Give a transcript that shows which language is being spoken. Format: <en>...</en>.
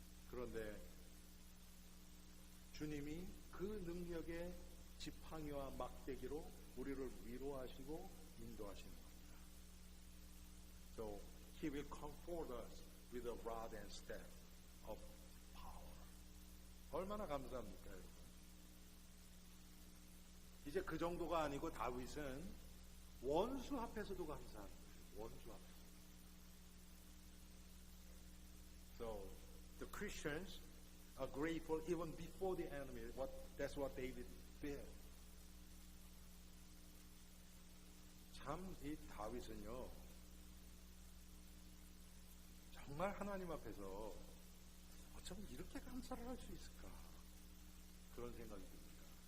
<ko>그런데 주님이 그 능력의 지팡이와 막대기로 우리를 위로하시고 인도하시는 겁니다.</ko> <en>So He will comfort us with a rod and staff of power.</en> <ko>얼마나 감사합니까, 여러분? 이제 그 정도가 아니고 다윗은 원수 앞에서도 감사한 거예요. 원수 앞에서.</ko> <en>So the Christians are grateful even before the enemy. That's what David did.</en> <ko>참 이 다윗은요, 정말 하나님 앞에서 어쩜 이렇게 감사를 할 수 있을까? 그런 생각이 듭니다.</ko>